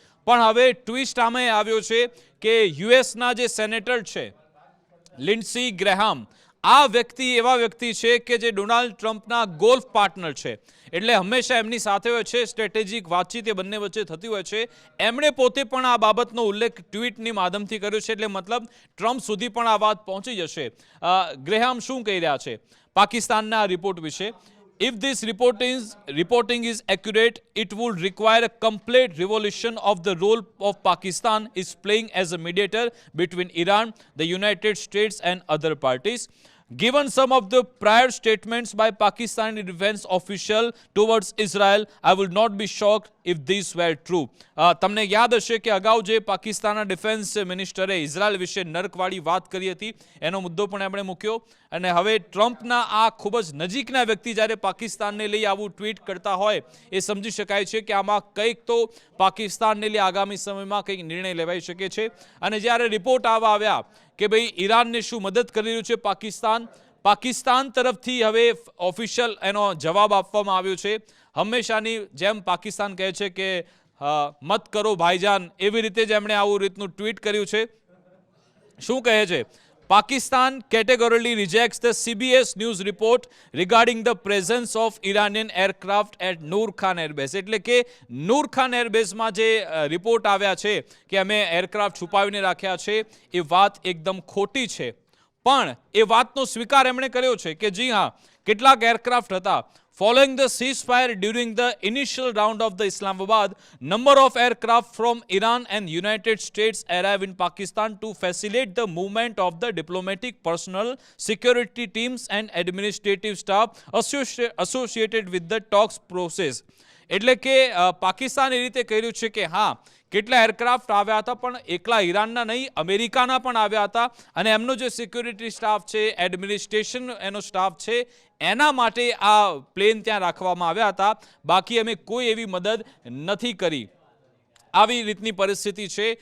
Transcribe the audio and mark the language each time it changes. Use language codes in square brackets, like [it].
[gu] પણ હવે ટ્વિસ્ટ આમાં આવ્યો છે કે યુએસના જે સેનેટર છે લિન્ડસી ગ્રેહામ, આ વ્યક્તિ એવા વ્યક્તિ છે કે જે ડોનાલ્ડ ટ્રમ્પના ગોલ્ફ પાર્ટનર છે. એટલે હંમેશા એમની સાથે હોય છે, સ્ટ્રેટેજિક વાતચીત એ બંને વચ્ચે થતી હોય છે. એમણે પોતે પણ આ બાબતનો ઉલ્લેખ ટ્વીટની માધ્યમથી કર્યો છે. એટલે મતલબ ટ્રમ્પ સુધી પણ આ વાત પહોંચી જશે. ગ્રેહામ શું કહી રહ્યા છે પાકિસ્તાનના રિપોર્ટ વિશે? [en] If this reporting is accurate, it would require a complete revolution of the role of Pakistan is playing as a mediator between Iran, the United States and other parties. Given some of the prior statements by Pakistani defense official towards Israel, I would not be shocked if these were true. [gu] તમને યાદ હશે કે અગાઉ જે પાકિસ્તાનના defence મિનિસ્ટરે Israel વિશે નર્કવાળી વાત કરી હતી, એનો મુદ્દો પણ એમણે મૂક્યો. અને હવે ટ્રમ્પના આ ખૂબ જ નજીકના વ્યક્તિ જ્યારે પાકિસ્તાનને લઈ આવું ટ્વીટ કરતા હોય, એ સમજી શકાય છે કે આમાં કંઈક તો પાકિસ્તાનને લઈ આગામી સમયમાં કંઈક નિર્ણય લેવાઈ શકે છે. અને જ્યારે રિપોર્ટ આવ્યા કે ભાઈ ઈરાનને શું મદદ કરી રહ્યું છે પાકિસ્તાન તરફથી હવે ઓફિશિયલ એનો જવાબ આપવામાં આવ્યો છે. હંમેશાની જેમ પાકિસ્તાન કહે છે કે મત કરો ભાઈજાન, એવી રીતે જ એમણે આવું રીતનું ટ્વીટ કર્યું છે. શું કહે છે [en] Pakistan categorically rejects the CBS News report regarding the presence of Iranian aircraft at Noor Khan Airbase. [gu] એટલે કે નૂર ખાન એરબેઝમાં જે રિપોર્ટ આવ્યા છે કે અમે એરક્રાફ્ટ છુપાવીને રાખ્યા છે, એ વાત એકદમ ખોટી છે. પણ એ વાતનો સ્વીકાર એમણે કર્યો છે કે જી હા, કેટલાક એરક્રાફ્ટ હતા. [en] Following the ceasefire during the initial round of the Islamabad, number of aircraft from Iran and United States arrive in Pakistan to facilitate the movement of the diplomatic personnel, security teams and administrative staff associated with the talks process. [gu] એટલે કે પાકિસ્તાન એ રીતે કર્યું છે કે હા, કેટલા aircraft આવ્યા હતા, પણ એકલા ઈરાનના નહીં, અમેરિકાના પણ આવ્યા હતા. અને એમનો જે સિક્યુરિટી સ્ટાફ છે, એડમિનિસ્ટ્રેશન એનો સ્ટાફ છે, એના માટે આ પ્લેન ત્યાં રાખવામાં આવ્યા હતા. બાકી અમે કોઈ એવી મદદ નથી કરી. આવી રીતની પરિસ્થિતિ છે.